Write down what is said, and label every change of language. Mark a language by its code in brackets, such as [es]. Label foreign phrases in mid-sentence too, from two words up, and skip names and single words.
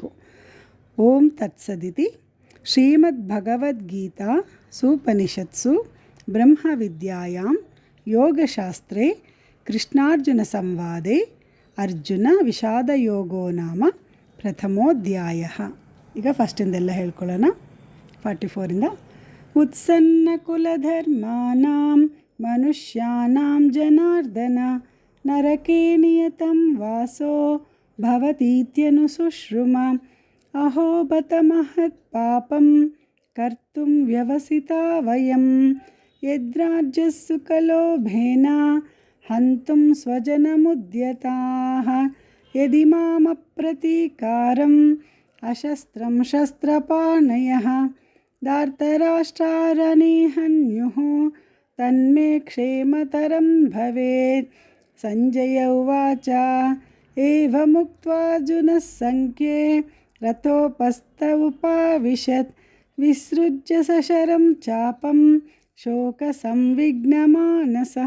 [sa] ಓಂ ತತ್ಸದಿತಿ ಶ್ರೀಮದ್ಭಗವದ್ಗೀತಾ ಸೂಪನಿಷತ್ಸು ಬ್ರಹ್ಮವಿದ್ಯಾಯಾಂ ಯೋಗಶಾಸ್ತ್ರೇ ಕೃಷ್ಣಾರ್ಜುನ ಸಂವಾದೆ ಅರ್ಜುನ ವಿಷಾದಯೋಗೋ ನಾಮ ಪ್ರಥಮೋಧ್ಯಾಯ. [kn] ಈಗ ಫಸ್ಟಿಂದೆಲ್ಲ ಹೇಳ್ಕೊಳ್ಳೋಣ. 44ಇಂದ. [sa] ಉತ್ಸನ್ನ ಕುಲಧರ್ಮಾನಾಂ ಮನುಷ್ಯಾನಾಂ ಜನಾರ್ದನ ನರಕೆ ನಿಯತಂ ವಾಸೋ ಭವತೀತ್ಯನು ಶುಶ್ರುಮ. ಅಹೋ ಬತ ಮಹತ್ಪಾಪಂ ಕರ್ತುಂ ವ್ಯವಸಿತಾ ವಯಂ ಯದ್ರಾಜ್ಯಸುಖಲೋಭೇನ ಹಂತುಂ ಸ್ವಜನಮುದ್ಯತಾಃ. ಯದಿ ಮಾಮ ಪ್ರತೀಕಾರಂ ಅಶಸ್ತ್ರಂ ಶಸ್ತ್ರಪಾಣಯಃ ಧಾರ್ತರಾಷ್ಟ್ರಾರಣೇ ಹನ್ಯುಃ ತನ್ಮೇ ಕ್ಷೇಮತರಂ ಭವೇತ್. ಸಂಜಯ ಉವಾಚ ಏವಮುಕ್ತ್ವಾರ್ಜುನಃ ಸಂಖ್ಯೇ ರಥೋಪಸ್ಥ ಉಪಾವಿಶತ್ ವಿಸೃಜ್ಯ ಸಶರಂ ಚಾಪಂ ಶೋಕಸಂವಿಘ್ನಮಾನಸಃ.